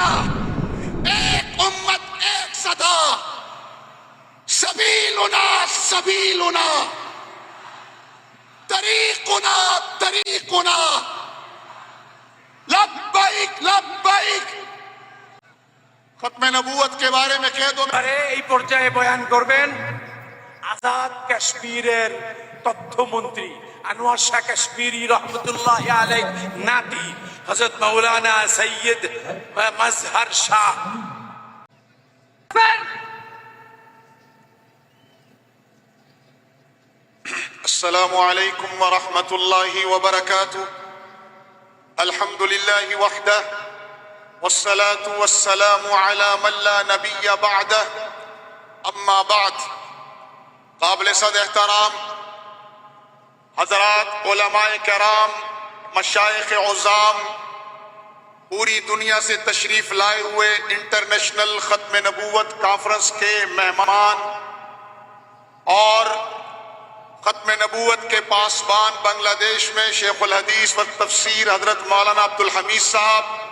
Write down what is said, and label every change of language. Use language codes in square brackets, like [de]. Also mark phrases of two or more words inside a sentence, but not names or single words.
[ur] ایک امت، ایک صدا، [ar] سبیلنا سبیلنا، طریقنا طریقنا، لبیک لبیک۔ [ur] ختم نبوت کے بارے میں کہہ دو۔ [bn] এই পর্যায়ে বয়ান করবেন আজাদ কাশ্মীরের তথ্যমন্ত্রী আনোয়ার শাহ কাশ্মীরি রহমতুল্লাহ আলাইহ নাতি হযরত মাওলানা সৈয়দ মাজহার শাহ। [ar] السلام علیکم ورحمۃ اللہ وبرکاتہ۔ الحمد للہ وحدہ والصلاة والسلام على من لا نبی بعدہ، اما بعد۔ [ur] قابل صد احترام حضرات علماء کرام، مشائخ عظام، پوری دنیا سے تشریف لائے ہوئے انٹرنیشنل ختم نبوت کانفرنس کے مہمان، اور ختم نبوت کے پاسبان بنگلہ دیش میں شیخ الحدیث و تفسیر حضرت مولانا عبدالحمید صاحب،